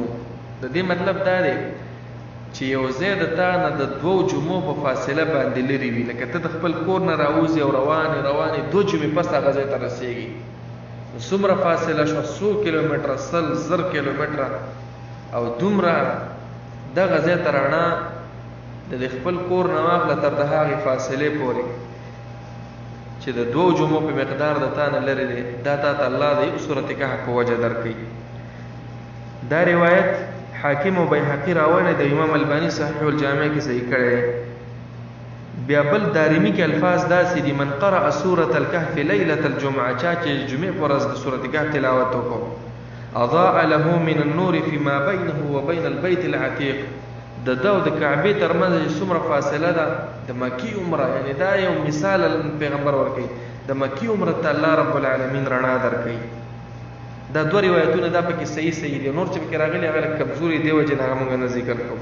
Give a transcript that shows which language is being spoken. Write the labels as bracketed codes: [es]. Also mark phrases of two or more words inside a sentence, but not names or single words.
[ps] د دې مطلب دا دی چې یو ځای د تا نه د 2 جمعو په فاصله باندې لرې وي، لکه ته د خپل کور نه راوځې او روانې 2 جمعې پس هغه ځای ته رسېږي، نو څومره فاصله شوه 100 کیلومتره 100 کیلومتره او دومره دغه ځای ته رڼا د خپل کور نه واخله تر د هغې فاصلې پورې چې د 2 جمعو په مقدار د تا نه لرې دی، دا تا ته الله د یو سورة کهف په وجه درکوي. دا روایت حاکم او بیهقي راوړی د امام الباني صحیح الجامع کې صحیح کړی. بیا بل دارمی کې الفاظ داسې دي [ar] من قرأ سورة الكهف ليلة الجمعة، [ps] چا چې جمعې په ورځ د سورة کهف تلاوت وکړو [ar] اضاء له من النور فيما بينه وبين البيت العتيق، [ps] د ده او د کعبې ترمنځ چې څومره فاصله ده د مکې عمره، یعنې دا یو مثال پیغمبر ورکوي د مکې عمره ته الله [ar] رب العالمین [ps] رڼا درکوي. دا 2 روایتونه دا پکې صحیح دي، نور چې پکې راغلي هغه لږ کمزوري دی وجې نه هغه موږ نه ذکر کوو.